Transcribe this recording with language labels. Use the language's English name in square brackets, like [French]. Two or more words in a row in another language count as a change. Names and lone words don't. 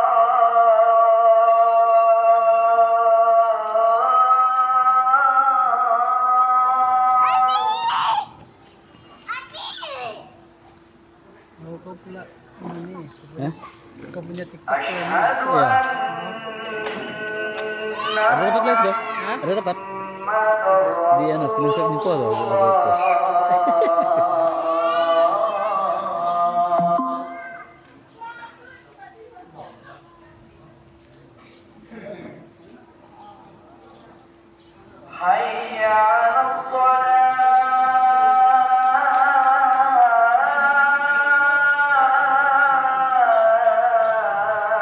[Malay] Kau pula ini. Eh? Kau punya TikTok. [Arabic] Asyhadu [Malay] Ya. [Arabic] anna [Malay] Ada dapat live deh? Ada dapat? [Filipino] Di ano, screenshot niyo po ako post. [Arabic] حي على الصلاة.